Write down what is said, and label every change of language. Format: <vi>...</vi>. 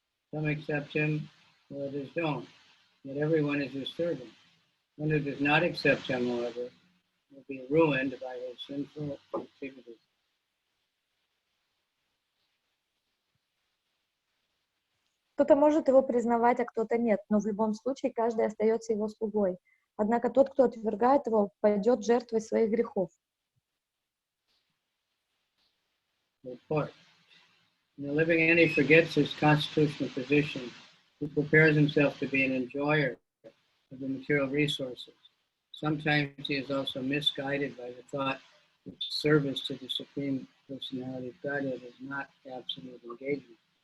<en>Some accept him, others don't. Yet everyone is his servant. One who does not accept him, however, will be ruined by his sinful activities.</en> <ru>Кто-то может его признавать, а кто-то нет, но в любом случае каждый остается его слугой. Однако тот, кто отвергает его, пойдет жертвой своих грехов.</ru> <en>Report. When the living entity forgets his constitutional position, he prepares himself to be an enjoyer of the material resources. Sometimes he is also misguided by the thought that service to the Supreme Personality of Godhead is not absolute engagement.</en>